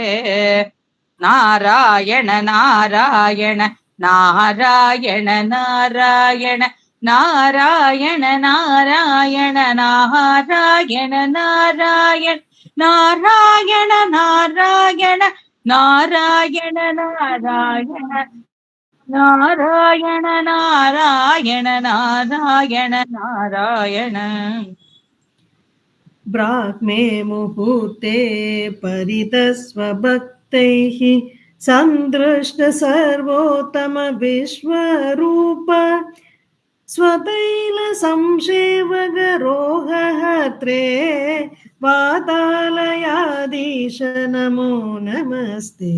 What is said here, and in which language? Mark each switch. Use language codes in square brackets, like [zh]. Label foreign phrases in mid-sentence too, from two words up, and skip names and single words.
[sa] நாராயண நாராயண நாராயண நாராயண நாராயண நாராயண நாராயண நாராயண நாராயண நாராயண நாராயண நாராயண நாராயண நாராயண நாராயண நாராயண. ब्राह्मे मुहूर्ते परितस्वभक्तैः सन्दृष्ट सर्वोत्तम विश्वरूप स्वतैल संसेवगरोहहत्रे वातालयाधीश नमो नमस्ते.